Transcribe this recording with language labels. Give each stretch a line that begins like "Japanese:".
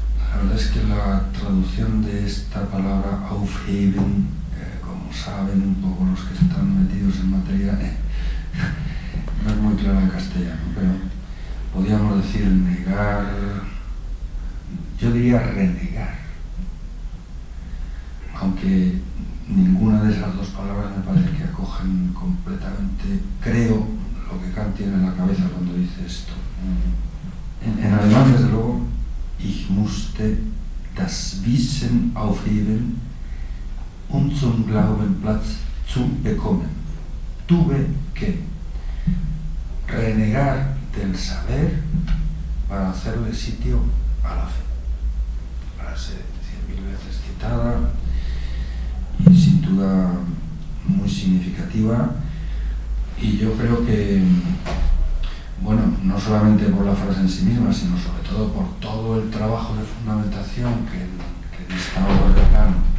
Spanish: La verdad es que la traducción de esta palabra aufheben, como saben un poco los que están metidos en materia, no es muy clara en castellano, pero podríamos decir negar, yo diría renegar, aunque ninguna de esas 2 palabras me parece que acogen completamente, creo, lo que Kant tiene en la cabeza cuando dice esto. En alemán, desde luego,
German: ich musste das Wissen aufheben, zum Glauben Platz zu bekommen.
Spanish: Tuve que renegar del saber para hacerle sitio a la fe. Frase 100.000 veces citada y sin duda muy significativa, y yo creo que, bueno, no solamente por la frase en sí misma, sino sobre todo por todo el trabajo de fundamentación que esta obra de Kant